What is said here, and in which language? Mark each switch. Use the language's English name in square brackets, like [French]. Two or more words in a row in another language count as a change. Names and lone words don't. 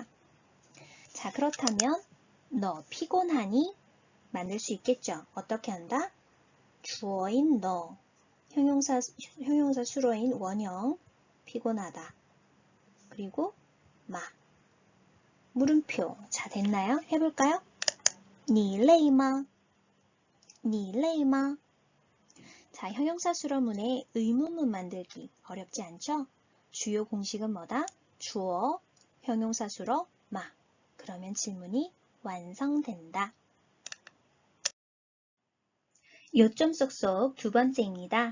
[Korean] 자, 그렇다면 너 피곤하니? 만들 수 있겠죠. 어떻게 한다? 주어인 너, 형용사 수로인 원형, 피곤하다. 그리고 마, 물음표. 자, 됐나요? 해볼까요? [Chinese] 你累吗? 你累吗? [Korean] 자, 형용사 수로문의 의문문 만들기 어렵지 않죠? 주요 공식은 뭐다? 주어, 형용사 수로, 마. 그러면 질문이 완성된다. 요점 쏙쏙 두 번째입니다.